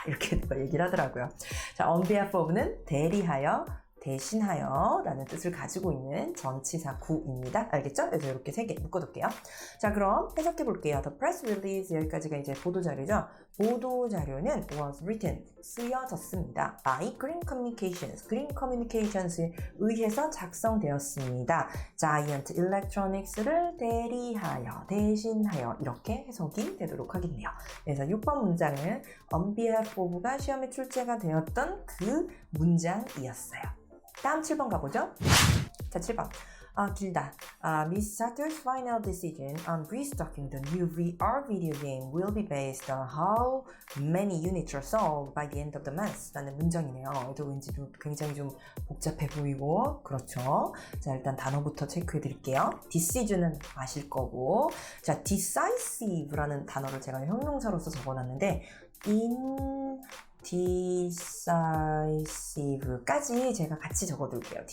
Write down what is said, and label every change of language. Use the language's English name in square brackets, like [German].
[Korean] 이렇게 얘기를 하더라고요. 자, on behalf of는 대리하여, 대신하여 라는 뜻을 가지고 있는 전치사 구입니다. 알겠죠? 그래서 이렇게 3개 묶어둘게요. 자, 그럼 해석해 볼게요. [English] The press release [Korean] 여기까지가 이제 보도자료죠. 보도자료는 [English] was written, [Korean] 쓰여졌습니다. by Green Communications, Green Communications에 의해서 작성되었습니다. Giant Electronics를 대리하여, 대신하여 이렇게 해석이 되도록 하겠네요. 그래서 6번 문장은 on behalf of가 시험에 출제가 되었던 그 문장이었어요. 다음 7번 가보죠. 자, 7번. 길다. [English] Miss Satter's final decision on restocking the new VR video game will be based on how many units are sold by the end of the month [Korean] 라는 문장이네요. 또 왠지 굉장히 좀 복잡해 보이고 그렇죠. 자, 일단 단어부터 체크해 드릴게요. decision은 아실 거고, 자, decisive라는 단어를 제가 형용사로서 적어놨는데 decisive까지 제가 같이 적어둘게요.